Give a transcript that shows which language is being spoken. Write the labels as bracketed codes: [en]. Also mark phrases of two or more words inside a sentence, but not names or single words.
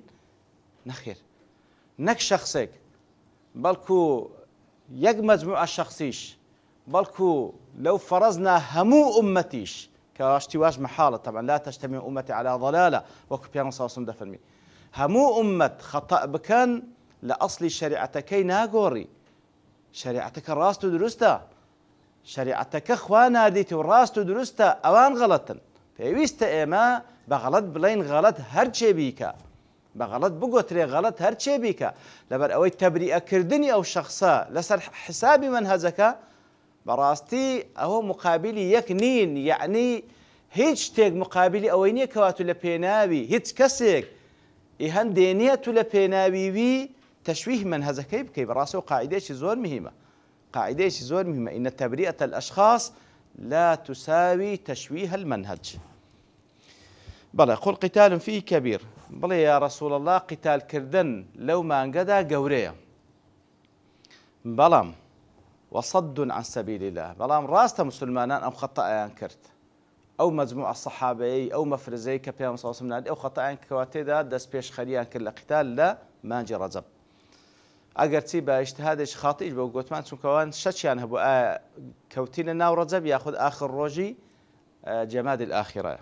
[ckb] نەخێر، نەک شەخصێک، بەڵکو یەک مەجموعە شەخصیش، بەڵکو لەو فەرەزنا هەموو ئومەتیش کە ئاشتی واش مەحاڵە طبعا [ar] لا تجتمع أمتي على ضلالة [ckb] وەکو پێغەمبەر [ar] صلی الله علیه و سلم [ckb] دەفەرمی هەموو ئومەت خەتەء بکەن لە ئەسڵی شەریعەتەکەی ناگۆڕی. شەریعەتەکە ڕاست و دروستە، شەریعەتەکە خوا ناردیت و ڕاست و دروستە، ئەوان غەڵەتن. پێویستە ئێمە بە غەڵەت بڵین غەڵەت هەرچێ بیکە، بە غەڵەت بگۆترێ غەڵەت هەرچێ بیکە، لەبەر ئەوەی تەبریئەکردنی ئەو شەخصە لەسەر حسابی منهەجەکە بەڕاستی ئەوە مقابلی یەک نین. یعنی هیچ شتێک مقابلی ئەوەی نییە کەواتو لە پێناوی هیچ کەسێک هەندێنێت و لە پێناویوی تشويه منهجەکەی بکەی. بەڕاستی و قاعدەیەکی زۆر مهمە، قاعدەیەکی زۆر مهمە [ar] إن تبرئة الأشخاص لا تساوي تشويه المنهج. [ckb] بەڵێ [ar] قل قتال فيه كبير، [ckb] بڵێ [ar] يا رسول الله [ckb] قتال کردن لەو مانگەدا گەورەیە، بەڵام [ar] وصد عن سبيل الله، [ckb] بەڵام ڕاستە مسلمانان ئەم خەتەیان کرد، ئەو مەجموعە سەحابەیەی ئەو مەفرزەی کە پێغەمبەر [ar] صلی الله علیه و سلم [ckb] ناردی ئەو خەتەیان کەواتێدا دەست پێشخەریان کرد لە قتال لە مانجی ڕەجەب. ئەگەر چی بە ئیجتیهادێکی خاتئیش بە گوتمان چونکەوان شەچیان هەبوو ئایا کەوتی لە ناو ڕەجەب یاخود ئاخر ڕۆژی جەمادی الآخرەیە.